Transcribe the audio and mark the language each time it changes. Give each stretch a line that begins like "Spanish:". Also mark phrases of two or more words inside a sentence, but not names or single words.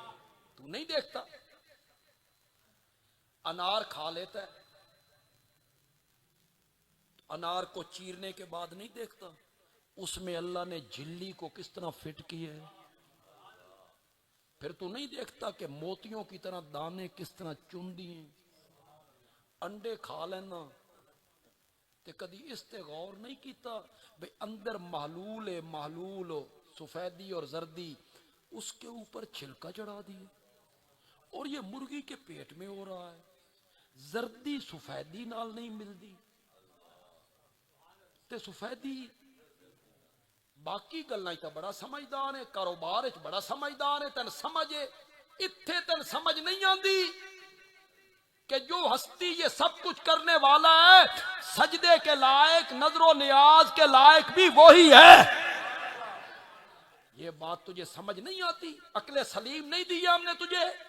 Urdu: تو نہیں دیکھتا، انار کھا لیتا ہے، انار کو چیرنے کے بعد نہیں دیکھتا اس میں اللہ نے جھلی کو کس طرح فٹ کیا ہے، پھر تو نہیں دیکھتا کہ موتیوں کی طرح دانے کس طرح چن دیے۔
Punjabi: انڈے کھا لینا تے کدی اس تے غور نہیں کیتا بھئی
Urdu: اندر محلول ہے، محلول ہو سفیدی اور زردی، اس کے اوپر چھلکا چڑھا دیے، اور یہ مرغی کے پیٹ میں ہو رہا ہے،
Punjabi: زردی سفیدی نال نہیں ملدی تے سفیدی۔ باقی گلاں تا بڑا سمجھدار ہے، کاروبار وچ بڑا سمجھدار ہے، تن سمجھے اتھے تن سمجھ نہیں آندی
Urdu: کہ جو ہستی یہ سب کچھ کرنے والا ہے، سجدے کے لائق، نظر و نیاز کے لائق بھی وہی ہے۔ یہ بات تجھے سمجھ نہیں آتی، عقل سلیم نہیں دی ہم نے تجھے۔